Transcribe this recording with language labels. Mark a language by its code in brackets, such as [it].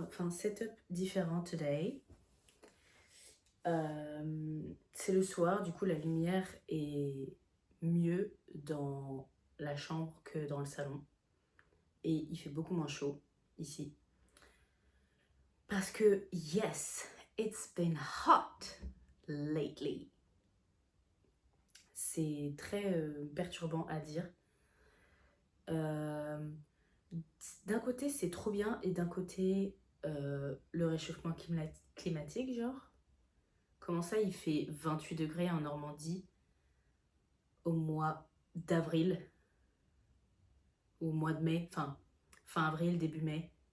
[fr] Setup différent today. C'est le soir, du coup la lumière est mieux dans la chambre que dans le salon. Et il fait beaucoup moins chaud ici. Parce que, [en] yes, it's been hot lately. [fr] C'est très perturbant à dire. D'un côté, c'est trop bien, et d'un côté, le réchauffement climatique, genre. Comment ça, il fait 28 degrés en Normandie au mois d'avril, ou au mois de mai, fin avril, début mai.